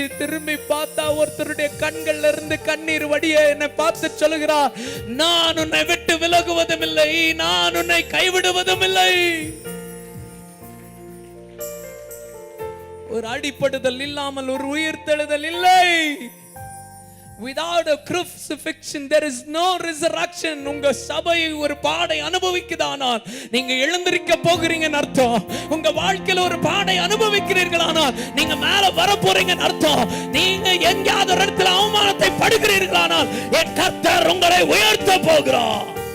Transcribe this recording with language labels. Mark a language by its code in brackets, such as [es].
[ta] திரும்பி பார்த்தா ஒருத்தருடைய கண்கள்ல இருந்து கண்ணீர் வடிய என்னை பார்த்து சொல்லுகிறார், நான் உன்னை விட்டு விலகுவதும் இல்லை, நான் உன்னை கைவிடுவதும் இல்லை. ஒரு அடிப்படுதல் இல்லாமல் ஒரு உயிர்த்தெழுதல் இல்லை. [en] Without a crucifixion there is no resurrection. [ta] உங்க சபை ஒரு பாடை அனுபவிக்குதானால் நீங்க எழுந்திருக்க போகிறீங்கன்னு அர்த்தம். உங்க வாழ்க்கையில ஒரு பாடை அனுபவிக்கிறீர்களானால் நீங்க மேல வர போறீங்கன்னு அர்த்தம். நீங்க எங்கேயாவது ஒரு இடத்துல அவமானத்தை படுகிறீர்களானால் என் கர்த்தர் உங்களை உயர்த்த போகிறார்.